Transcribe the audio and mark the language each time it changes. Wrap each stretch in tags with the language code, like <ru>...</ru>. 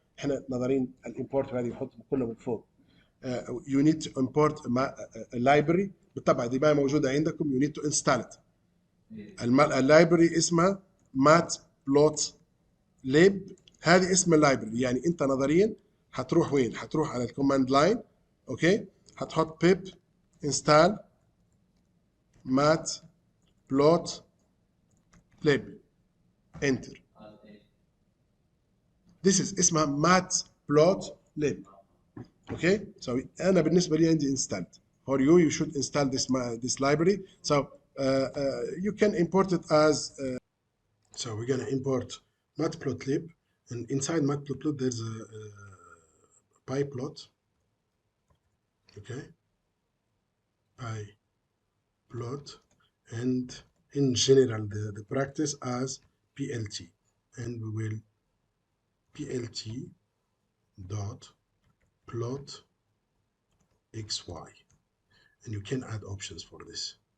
<ar>احنا نظرين الامبورت هذه يحط كله من فوق.</ar> <en>You need to import a library.</en> <ar>بالطبع دي ما موجودة عندكم.</ar> <en>You need to install it.</en> <ar>اللايبرري اسمها matplotlib. هذه اسم اللايبرري. يعني انت نظريا هتروح وين؟ هتروح على الكوماند لاين. اوكي، هتحط pip install matplotlib enter.</ar> <en>This is</en> <ar>اسمها</ar> <en>matplotlib. Okay, so</en> <ar>انا بالنسبه لي عندي</ar> <en>installed. For you, you should install this library. So you can import it as so we're gonna import matplotlib, and inside matplotlib there's a pyplot. Okay, pyplot, and in general the practice as plt, and we will plt dot plot xy, and you can add options for this.</en>